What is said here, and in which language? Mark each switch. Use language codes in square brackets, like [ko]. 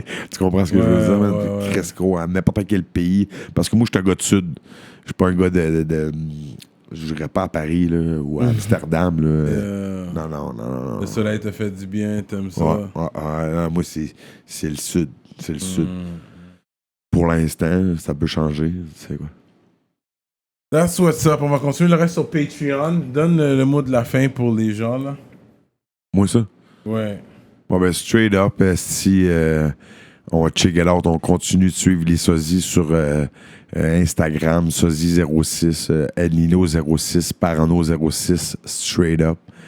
[fr] Tu comprends ce que je veux dire, man? Presque gros, à n'importe quel pays. Parce que moi, je suis un gars de sud. Je suis pas un gars de je n'irais pas à Paris là, ou à Amsterdam. Là. Non. Le soleil te fait du bien, t'aimes ça? Non, moi, c'est le sud. C'est le sud. Pour l'instant, ça peut changer. C'est quoi? [en] That's what's up. [fr] On va continuer le reste sur Patreon. Donne le mot de la fin pour les gens, là. Moi, ça? Ouais. Bon, ben, [en] straight up, [fr] si on va [en] check it out, [fr] on continue de suivre les sosies sur Instagram, sosie06, Elnino06, Parano06, [en] straight up.